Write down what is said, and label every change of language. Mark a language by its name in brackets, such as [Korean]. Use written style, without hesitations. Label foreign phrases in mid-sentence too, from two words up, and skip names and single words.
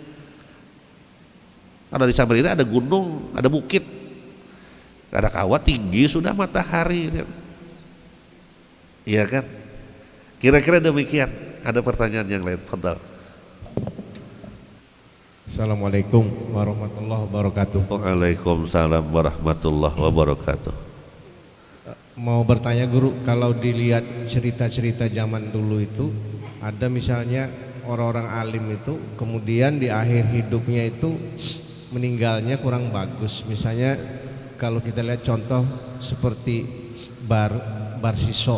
[Indonesian] Karena di Samarinda ada gunung, ada bukit, ada kawah tinggi sudah matahari. Iya kan? Kira-kira demikian. Ada pertanyaan yang lain? Fadhal. [Arabic] السلام عليكم ورحمة الله وبركاته. وعليكم السلام ورحمة الله وبركاته. [Indonesian] Mau bertanya guru, kalau dilihat cerita-cerita zaman dulu itu ada misalnya orang-orang alim itu kemudian di akhir hidupnya itu meninggalnya kurang bagus. Misalnya kalau kita lihat contoh seperti Barsiso.